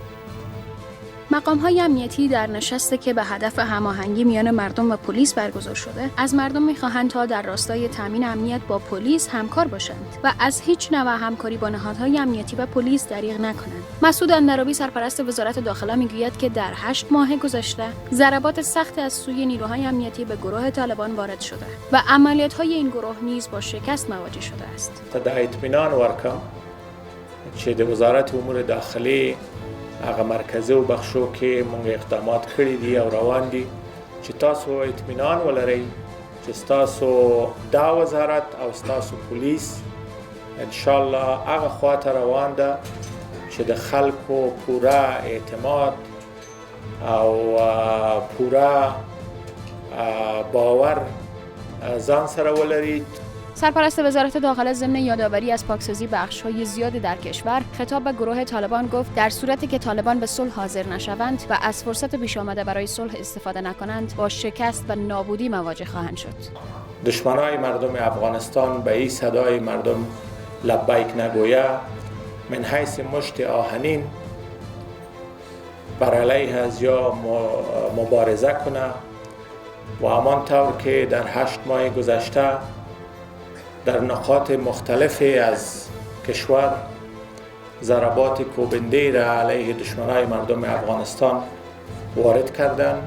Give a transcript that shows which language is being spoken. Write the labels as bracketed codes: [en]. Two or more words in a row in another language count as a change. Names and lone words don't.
[fa] مقام‌های امنیتی در نشستی که به هدف هماهنگی میان مردم و پلیس برگزار شده، از مردم می‌خواهند تا در راستای تامین امنیت با پلیس همکار باشند و از هیچ نوع همکاری با نهادهای امنیتی و پلیس دریغ نکنند. مسعود اندرابی، سرپرست وزارت داخله، میگوید که در 8 ماه گذشته ضربات سخت از سوی نیروهای امنیتی به گروه طالبان وارد شده و عملیات‌های این گروه نیز با شکست مواجه شده است. [ps] تا اطمینان ورکم چې د وزارت امور داخلي هغه مرکزي او بخشو کې موږ اقدامات کړي دي او روان دي چې تاسو اطمینان ولرئ چې تاسو دا وزارت او تاسو پولیس ان شاء الله هغه خواته روان ده چې د خلکو پوره اعتماد او پوره باور ځان سره ولري. [fa] سرپرست وزارت داخله ضمن یادآوری از پاکسازی بخش‌های زیادی در کشور، خطاب به گروه طالبان گفت در صورتی که طالبان به صلح حاضر نشوند و از فرصت پیش آمده برای صلح استفاده نکنند، با شکست و نابودی مواجه خواهند شد. دشمنای مردم افغانستان به این صدای مردم لبیک نگویه، من حیث مشت آهنین بر علیه از یا مبارزه کنه و همان طور که در 8 ماه گذشته در نقاط مختلفی از کشور ضربات کوبنده را علیه دشمنای مردم افغانستان وارد کردند.